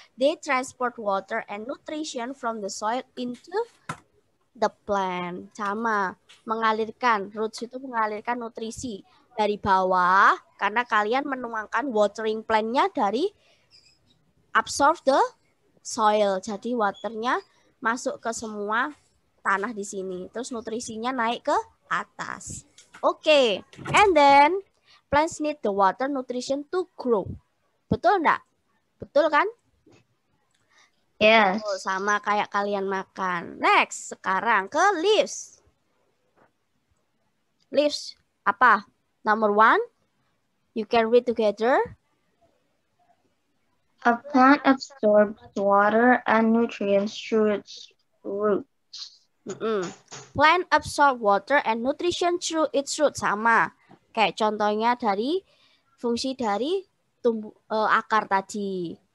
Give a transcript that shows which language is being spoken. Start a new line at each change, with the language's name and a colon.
English: They transport water and nutrition from the soil into the plant.
Indonesian: Sama. Mengalirkan. Roots itu mengalirkan nutrisi dari bawah. Karena kalian menuangkan watering plant-nya dari
English: absorb the soil.
Indonesian: Jadi waternya masuk ke semua tanah di sini. Terus nutrisinya naik ke atas. Oke.
English: And then plants need the water nutrition to grow.
Indonesian: Betul enggak? Betul kan?
English: Yes.
Indonesian: Oh, sama kayak kalian makan. Next, sekarang ke leaves. Leaves apa?
English: Number 1, you can read together. A plant absorbs water and nutrients through its roots. Plant absorb water and nutrition through its root.
Indonesian: Sama. Kayak contohnya dari fungsi dari akar tadi.